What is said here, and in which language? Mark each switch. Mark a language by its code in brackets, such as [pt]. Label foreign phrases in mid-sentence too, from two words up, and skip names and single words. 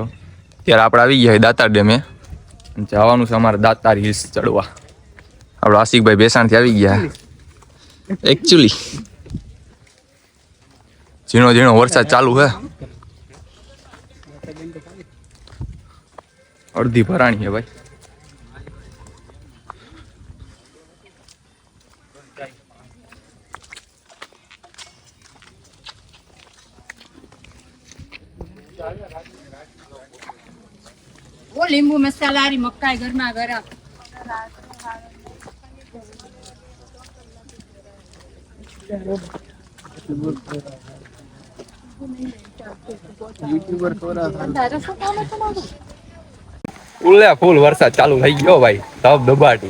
[gu] ત્યારે આપણે આવી ગયા દાતાર ડેમે, જવાનું છે અમારે દાતાર હિલ્સ ચડવા. આપણે આશિકભાઈ બેસાણથી આવી ગયા. એકચ્યુઅલી ઝીણો ઝીણો વરસાદ ચાલુ છે, અડધી ભરાણી છે ભાઈ. [hi] वो लींबू मसाला मक्का गरमा गरम [gu] ફૂલે ફૂલ વરસાદ ચાલુ થઈ ગયો ભાઈ, ધબ ધબાટી.